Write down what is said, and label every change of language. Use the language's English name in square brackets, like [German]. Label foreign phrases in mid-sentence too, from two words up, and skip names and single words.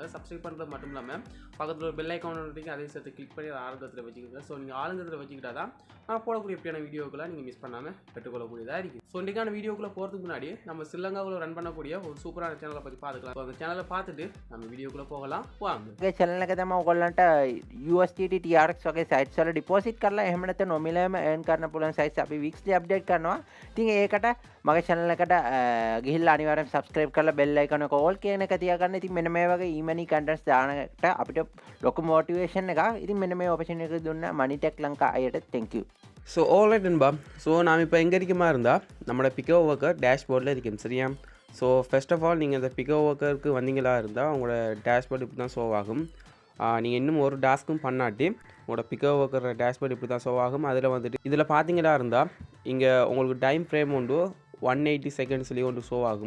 [Tamil] சப்ஸ்கிரைப் பண்ணுறது மட்டும் இல்லாமல் பக்கத்தில் ஒரு [English] bell icon [Tamil] இருக்குது, அதையும் சேர்த்து கிளிக் பண்ணி அதை ஆரம்பத்தில் வச்சுக்கோங்க. ஸோ நீங்கள் ஆளுங்கத்தில் வச்சுக்கிட்டா தான் நான் போடக்கூடிய எப்படியான வீடியோக்களை நீங்கள் மிஸ் பண்ணாமல் பெற்றுக்கொள்ளக்கூடியதாக இருக்குது. ஸோ இன்றைக்கான வீடியோக்குள்ளே போகிறதுக்கு முன்னாடி நம்ம ஸ்ரீலங்காவில் ரன் பண்ணக்கூடிய ஒரு சூப்பரான சேனலை பற்றி பார்த்துக்கலாம். ஸோ அந்த சேனலை பார்த்துட்டு நம்ம வீடியோக்குள்ளே போகலாம். வாங்க. [Sinhala] चैनल එක තමයි ඔයගොල්ලන්ට USDT TRX වගේ සයිට්ස් වල ඩිපොසිට් කරලා එහෙම නැත්නම් නොමිලේම earn කරන්න පුළුවන් සයිට්ස් අපි [English] weekly update [Sinhala] කරනවා. ඉතින් ඒකට මගේ channel එකට ගිහිල්ලා අනිවාර්යෙන් subscribe කරලා [English] bell icon [Sinhala] එක all කියන එක තියාගන්න. ඉතින් මෙන්න මේ වගේ [English] e-money contents [Sinhala] දානකට අපිට ලොකු motivation එකක්. ඉතින් මෙන්න මේ opportunity එක දුන්න Money Tech Lanka අයට [English] thank you. so alright நண்பா. [Tamil] ஸோ நாம் இப்போ எங்கே இருக்கமா இருந்தால் நம்மளோட பிகோவொர்க்கர் டேஷ்போர்டில் இருக்கேன். சரியா? ஸோ [English] first of all [Tamil] நீங்கள் இந்த பிகோவொர்க்கருக்கு வந்தீங்களா இருந்தால் உங்களோட டேஷ்போர்ட் இப்படி தான் ஷோ ஆகும். நீங்கள் இன்னும் ஒரு டாஸ்க்கும் பண்ணாட்டி உங்களோட பிகோவொர்க்கர் டேஷ்போர்ட் இப்படி தான் ஷோ ஆகும். அதில் வந்துட்டு இதில் பார்த்தீங்களா இருந்தால் இங்கே உங்களுக்கு [English] time frame [Tamil] உண்டு 180 செகண்ட்ஸ்லேயே ஒன்று ஷோ ஆகும்.